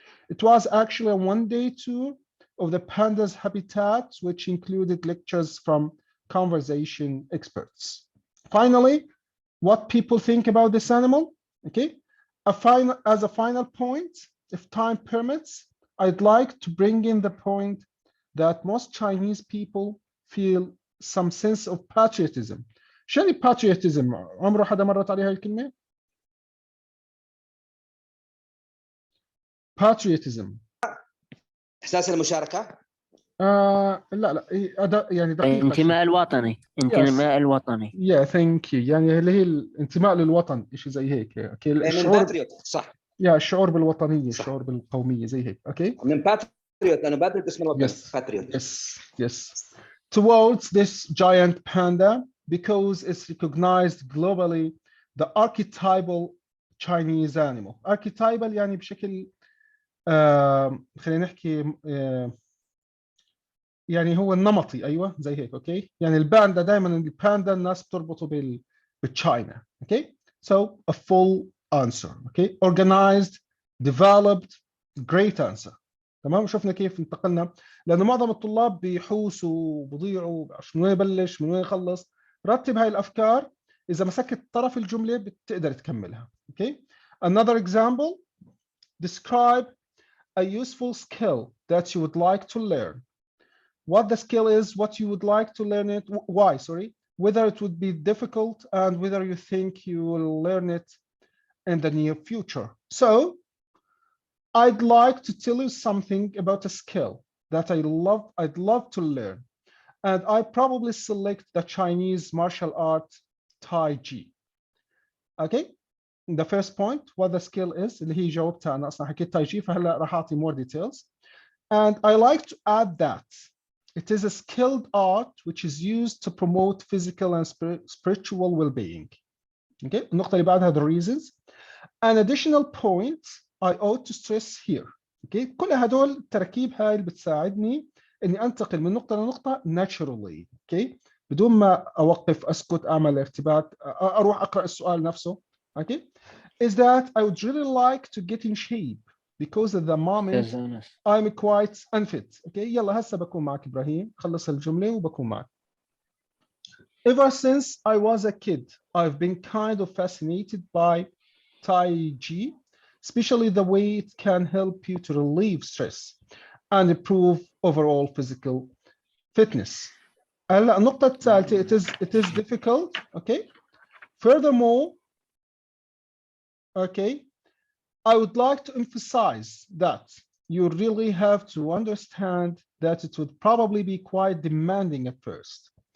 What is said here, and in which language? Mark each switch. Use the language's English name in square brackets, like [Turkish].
[English] It was actually a one-day tour of the panda's habitat, which included lectures from conservation experts. Finally, what people think about this animal, okay? As a final point, if time permits, I'd like to bring in the point that most Chinese people feel some sense of patriotism [Arabic] شو يعني patriotism؟ عمره حدا مرت عليها الكلمة؟ patriotism. احساس المشاركه. لا يعني دقيقة. الانتماء الوطني. الانتماء الوطني. [English] yeah thank you. [Arabic] يعني اللي هي الانتماء للوطن، شيء زي هيك. اوكي من الشعور. باتريوت صح. يا الشعور بالوطنية، صح. الشعور بالقومية زي هيك. اوكي من باتريوت، انا باتريوت اسم الوطن. باتريوت. [English] yes towards this giant panda because it's recognized globally the archetypal Chinese animal. [Arabic] archetypal يعني بشكل خلينا نحكي يعني هو النمطي. ايوه زي هيك. اوكي يعني الباندا دائما الباندا الناس بتربطه بالتشاينا. [English] Okay so a full answer. Okay organized developed great answer. [Arabic] تمام. شفنا كيف انتقلنا، لانه معظم الطلاب بيحوسوا وبضيعوا من وين يبلش من وين يخلص. رتب هاي الافكار، اذا مسكت طرف الجمله بتقدر تكملها. [English] Okay another example describe a useful skill that you would like to learn. What the skill is, what you would like to learn it, why, sorry, whether it would be difficult, and whether you think you will learn it in the near future. So I'd like to tell you something about a skill that I'd love to learn. And I probably select the Chinese martial art Tai Chi. Okay, the first point, what the skill is, [Arabic] اللي هي جاوبتها أنا أصلا حكيت Tai Chi، فهلا راح أعطي [English] more details. And I like to add that it is a skilled art which is used to promote physical and spiritual well-being. Okay, [Arabic] النقطة اللي بعدها [English] the reasons. An additional point I ought to stress here. [Arabic] Okay, كل هدول التركيب هاي اللي بتساعدني إني أنتقل من نقطة لنقطة naturally. Okay, بدون ما أوقف أسكت أعمل ارتباط أروح أقرأ السؤال نفسه. [English] Okay, is that I would really like to get in shape because at the moment I'm quite unfit. [Arabic] Okay, يلا هسه بكون معك إبراهيم، خلص الجملة وبكون معك. [English] Ever since I was a kid, I've been kind of fascinated by Tai Chi, especially the way it can help you to relieve stress and improve overall physical fitness. [Arabic] النقطة الثالثة [English] it is difficult. Okay. Furthermore, okay, I would like to emphasize that you really have to understand that it would probably be quite demanding at first.